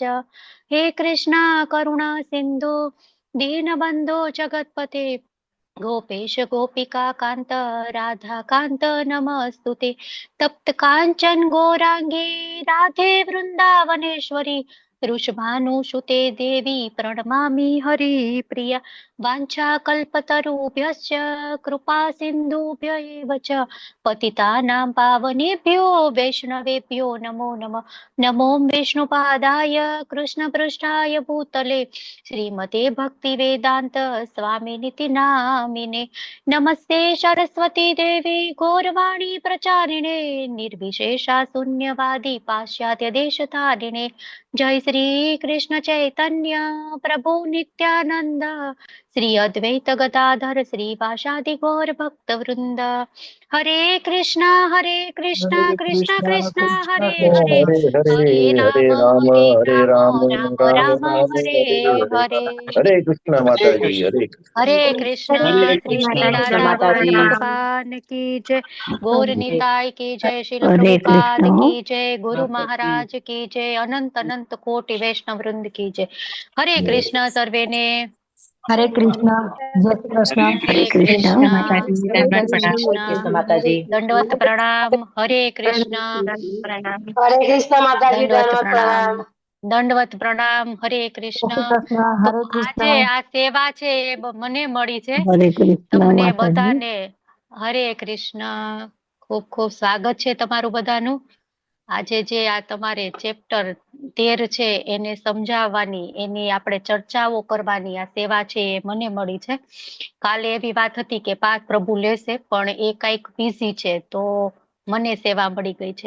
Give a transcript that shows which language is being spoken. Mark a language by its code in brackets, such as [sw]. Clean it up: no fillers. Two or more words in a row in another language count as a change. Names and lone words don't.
[sa] હે કૃષ્ણ કરુણા સિંધુ દીનબંધો જગતપતે ગોપેશ ગોપિકા કાંત રાધા કાંત નમસ્તુતે. તપ્ત કાંચન ગૌરાંગી રાધે વૃંદાવનેશ્વરી વૃષભાનુસુતે દેવી પ્रणमामि हरिप्रिया. वाञ्छा कल्पतरुभ्यश्च कृपा सिन्धुभ्य एव च पतितानां पावनेभ्यो वैष्णवेभ्यो नमो नमः. नमो विष्णुपादाय कृष्णपृष्ठाय भूतले श्रीमते भक्तिवेदान्त स्वामिनिति नामिने. नमस्ते सरस्वती देवी गौरवाणी प्रचारिणे निर्विशेषा शून्यवादी पाश्चात्य देशतारिणे. जय श्री कृष्ण चैतन्य प्रभु नित्यानंद श्री अद्वैत गदाधर श्रीवासादि गौर भक्त वृंद. हरे कृष्णा कृष्णा कृष्णा हरे हरे, हरे राम राम राम हरे हरे. [hi] हरे कृष्ण माताजी, हरे हरे कृष्ण. हरे श्री कृष्ण श्री कृष्ण राधा गोविंद माताजी। भगवान की जय. गौर हरे निताय की जय. शिल हरे प्रभुपाद कृष्ण। की जय. गुरु माताजी। महाराज की जय. अनंत अनंत कोटि वैष्णव वृंद की जय. [gu] હરે કૃષ્ણ સર્વે ને. [hi] हरे कृष्ण। जय श्री कृष्ण। हरे कृष्ण कृष्ण. माताजी, हरे दंडवत प्रणाम। कृष्ण. माताजी। दंडवत प्रणाम. हरे कृष्ण. हरे कृष्ण माताजी, दंडवत दंडवत प्रणाम. प्रणाम। दंडवत प्रणाम. हरे जय कृष्ण. श्री कृष्ण। [gu] તો [hi] हरे [gu] આજે [hi] कृष्ण। [gu] આ સેવા છે એ મને મળી છે. [hi] हरे कृष्ण [gu] તમને [hi] माताजी। [gu] બધાને હરે કૃષ્ણ. ખૂબ ખૂબ સ્વાગત છે તમારું બધાનું. આજે જે આ તમારે ચેપ્ટર 13 છે એને સમજાવવાની, એની આપણે ચર્ચાઓ કરવાની આ સેવા છે એ મને મળી છે. કાલે એવી વાત હતી કે પાઠ પ્રભુ લેશે પણ એ કઈક બિઝી છે તો મને સેવા મળી ગઈ છે.